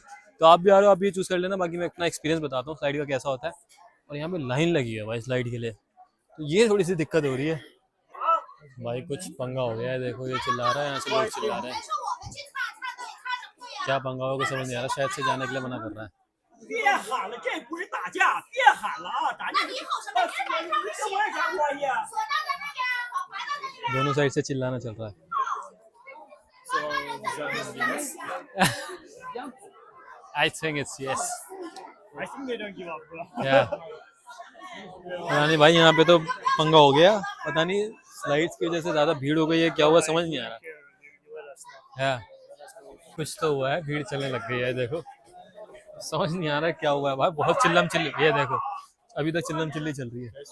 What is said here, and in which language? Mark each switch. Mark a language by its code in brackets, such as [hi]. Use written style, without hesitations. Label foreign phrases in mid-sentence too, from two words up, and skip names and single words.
[hi] तो आप भी आ रहे हो, आप ये चूज़ कर लेना, बाकी मैं अपना एक्सपीरियंस बताता हूँ स्लाइड का कैसा होता है। और यहाँ पे लाइन लगी है भाई स्लाइड के लिए, तो ये थोड़ी सी दिक्कत हो रही है भाई, कुछ पंगा हो गया है, देखो ये चिल्ला रहा है, यहाँ से लोग चिल्ला रहे हैं, क्या पंगा होगा समझ नहीं आ रहा, शायद से जाने के लिए मना कर रहा है। [zh] 别喊了，这不是打架，别喊了啊！打架，你吼什么？你跟我有啥关系啊？ [hi] दोनों साइड से चिल्लाना चल रहा है। [en] I think it's yes. I think they don't give up, bro. Yeah. [hi] पता नहीं भाई यहाँ पे तो पंगा हो गया, पता नहीं स्लाइड्स की वजह से ज़्यादा भीड़ हो गई है, क्या हुआ समझ नहीं आ रहा है। कुछ तो हुआ है, भीड़ चलने लग गई है, देखो समझ नहीं आ रहा है क्या हुआ है भाई, बहुत चिल्लम चिल्ली, ये देखो अभी तक चिल्लम चिल्ली चल रही है।